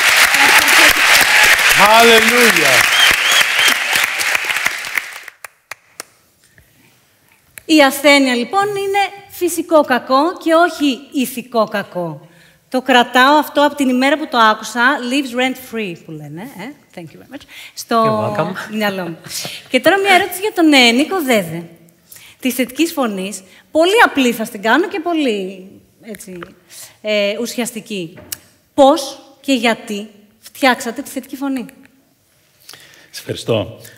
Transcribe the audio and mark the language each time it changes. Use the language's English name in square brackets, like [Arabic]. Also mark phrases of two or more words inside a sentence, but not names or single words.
[Greek] Χαλελούια! Η ασθένεια λοιπόν είναι φυσικό κακό και όχι ηθικό κακό. Το κρατάω αυτό από την ημέρα που το άκουσα, [English] lives rent free [Greek] που λένε, [English] thank you very much, [Greek] στο μυαλό μου. Και τώρα μια ερώτηση για τον Νίκο Δέδε, της θετικής φωνής. Πολύ απλή θα την κάνω και πολύ έτσι, ουσιαστική. Πώς και γιατί φτιάξατε τη θετική φωνή? Σας ευχαριστώ.